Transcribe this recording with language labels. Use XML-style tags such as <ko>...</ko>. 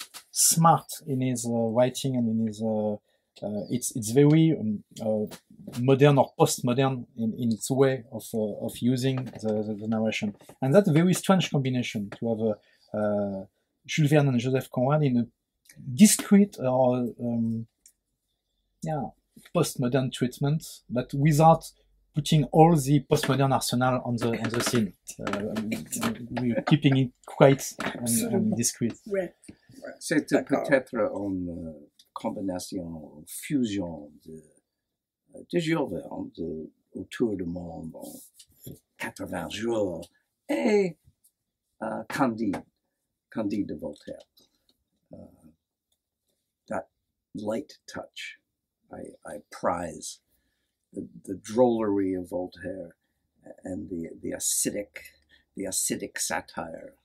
<en>smart in his writing and in his it's very modern or postmodern in its way of using the narration, and that's a very strange combination to have Jules Verne and Joseph Conrad in a discrete or postmodern treatment, but without putting all the postmodern arsenal on the scene. We're keeping it quiet and discreet.</en> <fr>C'est peut-être une combinaison, fusion de Jules Verne, de Autour du monde en 80 jours, et Candide de Voltaire.</fr> <en>That light touch, I prize the drollery of Voltaire and the acidic satire.</en>